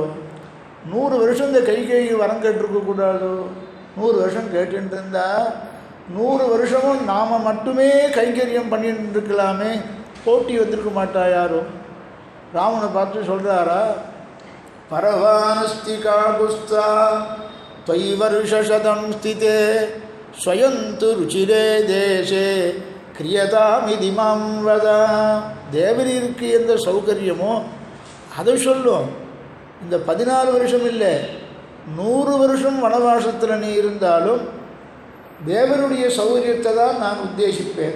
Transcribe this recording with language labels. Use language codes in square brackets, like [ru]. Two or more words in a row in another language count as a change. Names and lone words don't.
[ta] 100 வருஷம் இந்த கைகேயி வரம் கேட்டிருக்கக்கூடாதோ? 100 வருஷம் கேட்டுட்டு இருந்தால் 100 வருஷமும் நாம் மட்டுமே கைங்கரியம் பண்ணிட்டு இருக்கலாமே, போட்டி வந்திருக்க மாட்டா யாரும். ராமனை பார்த்து சொல்கிறாரா, [sa] परवानस्ति काकुस्था त्वयि वर्षशतं स्थिते स्वयन्तु रुचिरे देशे क्रियतामिति मां वद. [ta] தேவரீருக்கு எந்த சௌகரியமோ அதை சொல்லும். இந்த 14 வருஷம் இல்லை, 100 வருஷம் வனவாசத்தில் நீ இருந்தாலும் தேவனுடைய சௌகரியத்தை தான் நான் உத்தேசிப்பேன்.